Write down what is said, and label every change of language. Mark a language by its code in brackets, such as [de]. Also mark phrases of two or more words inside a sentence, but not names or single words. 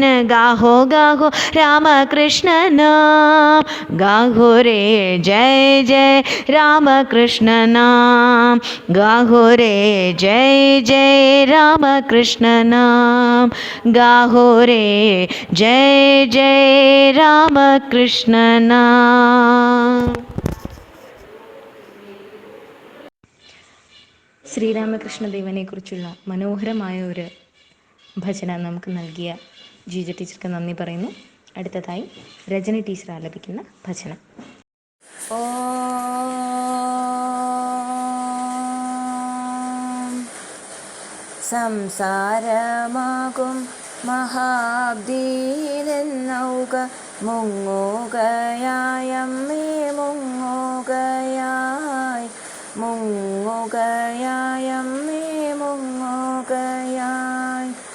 [hi] गाहो गाहो रामकृष्ण नाम, गाहो रे जय जय रामकृष्ण नाम, गाहो रे जय जय रामकृष्ण नाम, गाहो रे जय जय रामकृष्ण नाम। [ml] ശ്രീരാമകൃഷ്ണദേവനെക്കുറിച്ചുള്ള മനോഹരമായ ഒരു ഭജന നമുക്ക് നൽകിയ ജീജ ടീച്ചർക്ക് നന്ദി പറയുന്നു. അടുത്തതായി രജനി ടീച്ചർ ആലപിക്കുന്ന ഭജന. സംസാരമാകും മഹാബ്ദീലെന്നൗക മുങ്ങുകയായമ്മേ, മുങ്ങുകയായമ്മേ, മുങ്ങുകയായി.